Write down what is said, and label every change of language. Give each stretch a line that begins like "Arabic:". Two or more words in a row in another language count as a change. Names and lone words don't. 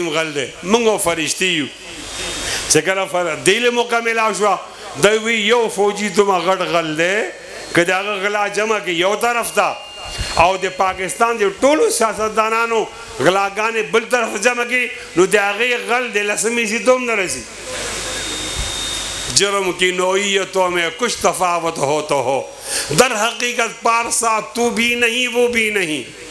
Pashto: هم غل دی موږ فرشتي یو چې کله دې له موقع میلاو شوه دی وی یو فوجي دومره غټ غل دی که د هغه غلا جمع کړي یو طرف ته او د پاکستان د ټولو سیاستدانانو غلاګانې بل طرف جمع کړي نو د هغې غل د لسمې حصې ته هم نه رسي
Urdu: جرم کی نوعیتوں میں کچھ تفاوت ہو تو ہو در حقیقت پارسا تو بھی نہیں
Pashto: وہ بھی نہیں